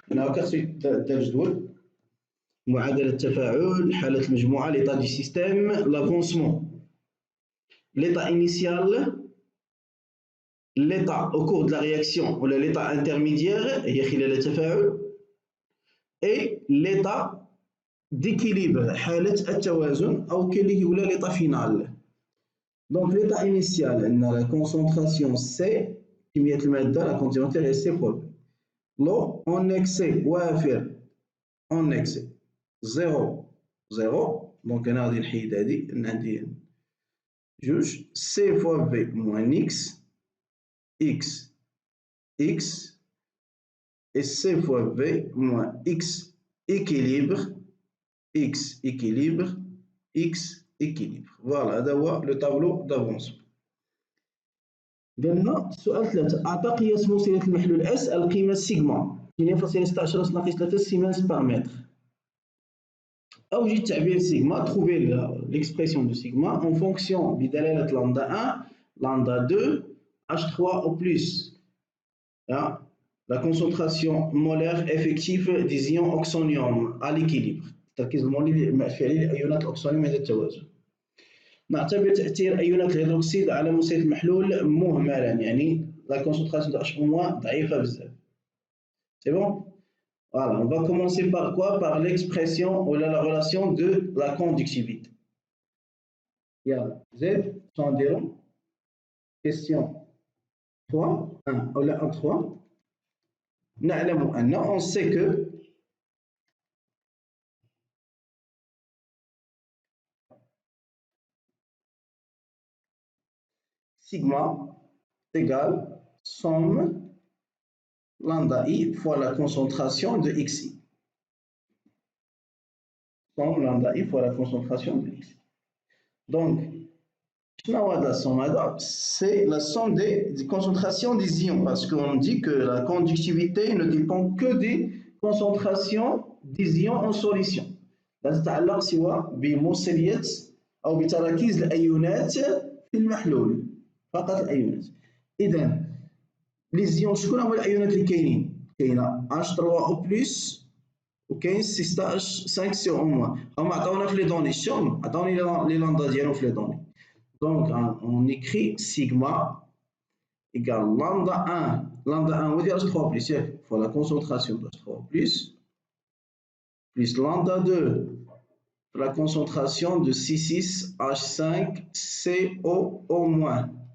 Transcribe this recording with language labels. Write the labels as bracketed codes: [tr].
[ar] هنا هكا خصو دار جدول معادلة التفاعل، حالة المجموعة، [fr] ليطا دي سيستيم، لافونسمون، ليطا انيسيال، l'état au cours de la réaction ou l'état intermédiaire [ar] هي خلال التفاعل، [fr] et l'état d'équilibre [ar] حالة التوازن أو كاين اللي كيقولها [fr] l'état final. Donc l'état initial عندنا la concentration C كمية المادة la quantité هي C fois B. l'eau en excès وافر en excès 0 0. donc [ar] أنا غادي نحيد هادي عندي جوج [fr] C fois B moins X X X et C fois V moins X équilibre X équilibre X équilibre. [ar] Voilà, هذا هو لو طابلو دافونسمون. قالنا السؤال 3 أعطى قياس موصلة المحلول S القيمة سيغما 2.16 ناقص 3 سيمنز بار متر. أوجد تعبير سيغما [fr] trouver l'expression de sigma en fonction بدلالة lambda 1 lambda 2 H3 au plus. La concentration molaire effective des ions oxonium à l'équilibre. [ar] التركيز المولي الفعلي لأيونات الأكسونيوم عند التوازن. نعتبر تأثير أيونات الهيدروكسيد على موصلة المحلول مهملا، يعني [fr] la concentration de H- [ar] ضعيفة بزاف. [fr] C'est bon? Voilà, on va commencer par quoi? Par l'expression ou la relation de la conductivité. [ar] يلا زيد شنو نديرو؟ [fr] question 3 1 ou 1 3. [ar] نعلم أن [fr] on sait que sigma égale somme lambda I fois la concentration de Xi. Somme lambda I fois la concentration de Xi. Donc, la somme, c'est la somme des concentrations des ions, parce qu'on dit que la conductivité ne dépend que des concentrations des ions en solution. [ar] لا تتعلق سوى بموصلية أو بتراكيز الأيونات في المحلول، فقط الأيونات. إذا لي زيون شكون هما الأيونات اللي كاينين؟ كاينة H3 أو بلس وكاين 16 5 أو موان. هما عطاونا في لي دوني شتوهم؟ عطاوني لي لاندا ديالهم في لي دوني. [fr] Donc, on écrit sigma égale lambda 1. Lambda 1, on va dire H3 plus, il faut la concentration de H3 plus lambda 2, la concentration de C6H5CO moins.